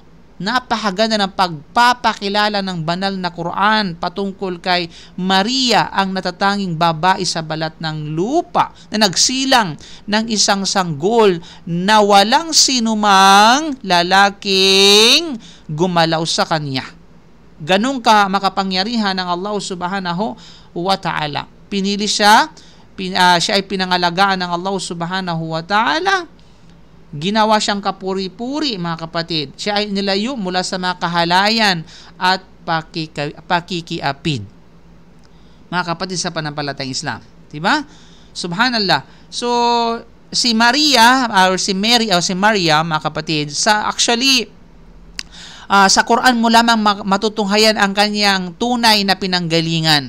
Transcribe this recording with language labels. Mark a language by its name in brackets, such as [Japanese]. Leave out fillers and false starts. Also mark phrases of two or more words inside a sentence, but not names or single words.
[Filipino] Napakaganda ng pagpapakilala ng banal na Quran patungkol kay Maria, ang natatanging babae sa balat ng lupa na nagsilang ng isang sanggol na walang sinumang lalaking gumalaw sa kanya. Ganun ka makapangyarihan ng Allah [Arabic] سبحانه وتعالى. [Filipino] Pinili siya, siya ay pinangalagaan ng Allah [Arabic] سبحانه وتعالى. [Filipino] Ginawa siyang kapuri-puri, mga kapatid. Siya ay nilayo mula sa mga kahalayan at pakikiapid. Mga kapatid sa pananampalatayang Islam. Diba? Subhanallah. So, si Maria, or si Mary, o si Maria, mga kapatid, sa Quran mo lamang matutunghayan ang kanyang tunay na pinanggalingan.